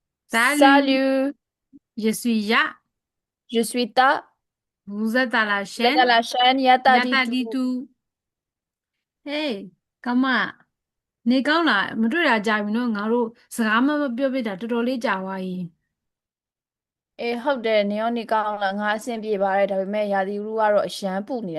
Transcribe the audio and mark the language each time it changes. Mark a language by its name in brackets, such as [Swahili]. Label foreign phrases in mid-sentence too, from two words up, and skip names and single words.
[French] Salut, Salut, je suis Ya. je suis Ta. Vous êtes à la Vous êtes chaîne à la chaîne Yata Yata Ditu. [Burmese] Ditu. Hey, ကမနေကောင်းလားမတွေ့တာကြာပြီနော်ငါတို့စကားမပြောပြတာတော်တော်လေးကြာသွားပြီ ဟုတ်တယ်နင်ရောနေကောင်းလားငါအဆင်ပြေပါတယ်ဒါပေမဲ့ရာသီဥတုကတော့အရန်ပူနေတာ